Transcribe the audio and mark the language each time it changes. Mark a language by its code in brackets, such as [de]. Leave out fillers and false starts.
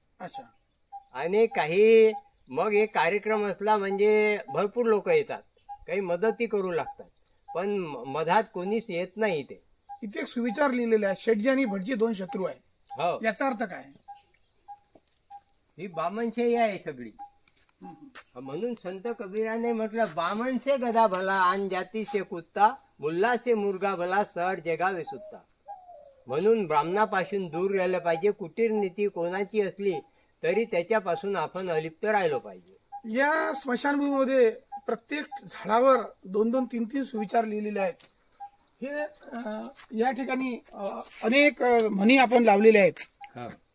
[mr] अच्छा, आणि काही मग एक कार्यक्रम असला म्हणजे भरपूर लोक येतात, काही मदती करू लागतात, पण मधात कोणीच येत नाही इथे। इथे एक सुविचार लिहिलेला आहे, शेटजी आणि भटजी 2 शत्रू आहे। हो, याचा अर्थ काय? ही बामणशाही आहे सगळी। म्हणून संत कबीराने म्हटलं, [hi] बामण से गधा भला आन जाती से कुत्ता, मुल्ला से मुर्गा भला सर जगावे सुत्ता। [mr] म्हणून ब्राह्मणापासून दूर राहिलं पाहिजे। कुटीर नीती कोणाची असली तरी त्याच्यापासून आपण अलिप्त राहिलो पाहिजे। या स्मशानभूमीमध्ये प्रत्येक झाडावर 2-2, 3-3 सुविचार लिहिलेले आहेत। हे या ठिकाणी अनेक म्हणी आपण लावलेले आहेत।